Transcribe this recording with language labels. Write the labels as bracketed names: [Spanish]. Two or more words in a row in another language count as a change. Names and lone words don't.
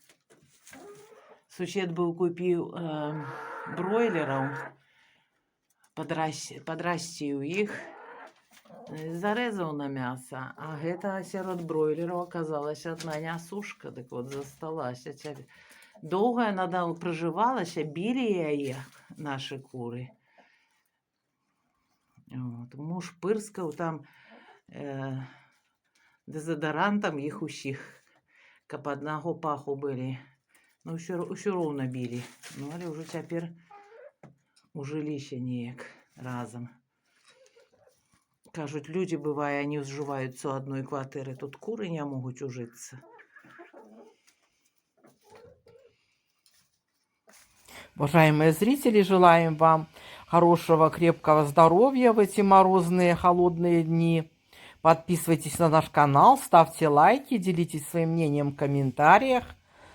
[Russian] Сусед был купил бройлеров [Belarusian] Падрасціў іх, зарэзаў на мяса, а гэта сярод бройлераў аказалася адна нясушка, дык вот засталася цяпер. Доўга яна прыжывалася, білі яе нашы куры. Вот. Муж пырскаў там дэзадарантам іх усіх, каб аднаго паху былі. Ну, ўсё роўна білі. Ну, але ўжо цяпер ужыліся неяк разам. Кажуць, людзі, бывае, они ўжываюцца ў адной кватэры, тут куры не могуць ужыцца. [Russian] Уважаемые зрители, желаем вам хорошего, крепкого здоровья в эти морозные, холодные дни. Подписывайтесь на наш канал, ставьте лайки, делитесь своим мнением в комментариях.